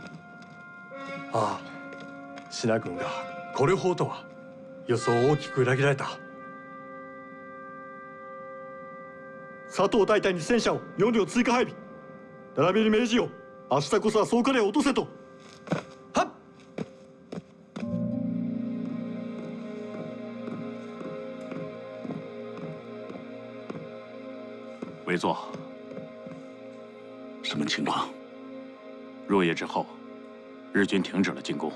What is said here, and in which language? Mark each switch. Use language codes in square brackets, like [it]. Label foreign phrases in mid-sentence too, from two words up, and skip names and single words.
[ja] ああ、シナ軍がこれほどとは予想を大きく裏切られた。佐藤大隊に戦車を4両追加配備。並びに命じよう。明日こそは総彼を落とせと。はっ。 [zh] 委座。什么情况？入夜之后，日军停止了进攻。